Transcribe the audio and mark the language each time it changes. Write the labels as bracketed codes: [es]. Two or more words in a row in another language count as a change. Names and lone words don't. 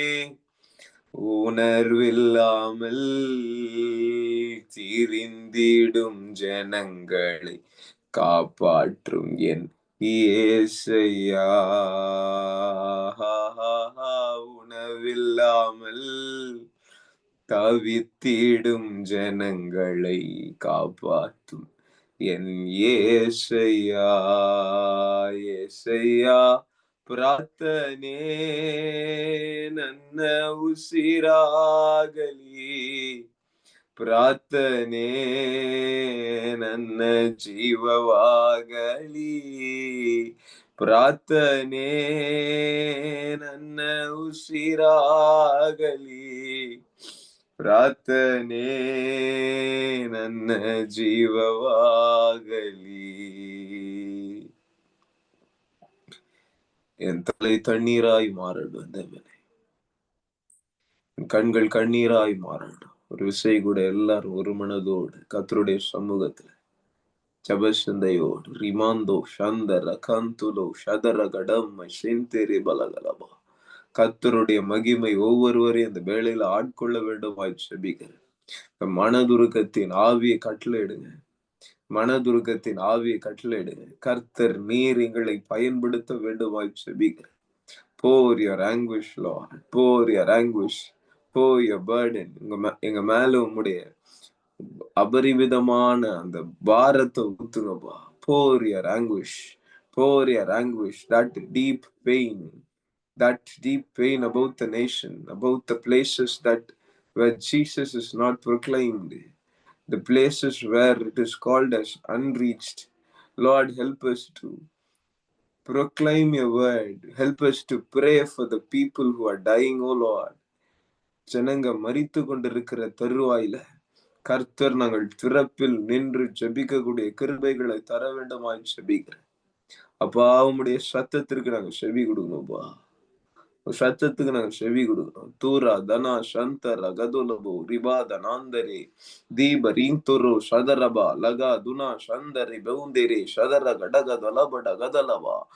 [ta] உணர்வில்லாமல் திரிந்திடும் ஜனங்களை காப்பாற்றும் என் இயேசையா. உணவில்லாமல் தவித்திடும் ஜனங்களை காப்பாற்றும் என் இயேசையா. இயேசையா, [kn] ಪ್ರಾರ್ಥನೆ ನನ್ನ ಉಸಿರಾಗಲಿ, ಪ್ರಾರ್ಥನೆ ನನ್ನ ಜೀವವಾಗಲಿ. ಪ್ರಾರ್ಥನೆ ನನ್ನ ಉಸಿರಾಗಲಿ, ಪ್ರಾರ್ಥನೆ ನನ್ನ ಜೀವವಾಗಲಿ. [ta] என் தலை தண்ணீராய் மாறட்டும் தேவனே, என் கண்கள் கண்ணீராய் மாறட்டும். ஒரு விசை கூட எல்லாரும் ஒரு மனதோடு கர்த்தருடைய சமூகத்துல ஜபசிந்தையோடு ரிமாந்தோ சந்தர கந்துலோ சதர கடம்மை செந்தேரி பலகலபா. கர்த்தருடைய மகிமை ஒவ்வொருவரையும் அந்த வேளையில ஆட்கொள்ள வேண்டுமாய் ஜெபிக்கிறேன். மனதுருக்கத்தின் ஆவியை கட்டளையிடுங்க, மனதுருக்கத்தின் ஆவியை கட்டளையிடுங்க. கர்த்தர் நீர் எங்களை பயன்படுத்த வேண்டுமாய் ஜெபிக்கிறேன். [en] pour your anguish, Lord, pour your anguish, pour your burden. [ta] எங்க மேல உம்முடைய அபரிமிதமான அந்த பாரத்தை ஊத்துங்கப்பா. [en] pour your anguish, pour your anguish, that deep pain about the nation, about the places that where Jesus is not proclaimed, the places where it is called as unreached. Lord, help us to proclaim your word. Help us to pray for the people who are dying, oh Lord. [ta] ஜனங்க மரித்து கொண்டிருக்கிற தருவாயில கர்த்தர் நாங்கள் திறப்பில் நின்று ஜெபிக்கக்கூடிய கிருபைகளை தர வேண்டுமாய் ஜெபிக்கிறேன். அப்பா, உம்முடைய சத்தத்திற்கு நாங்கள் செவி கொடுக்கணும்ப்பா. சத்தத்துக்கு நாங்கள் செவி கொடுக்கணும். தூரா தனா சந்தர கதுலபோ ரிபா தனாந்தரே தீப ரீந்துரு சதரபா லகா துனா சந்தரி பவுந்தரே சதர கடக தலபட கதலவா.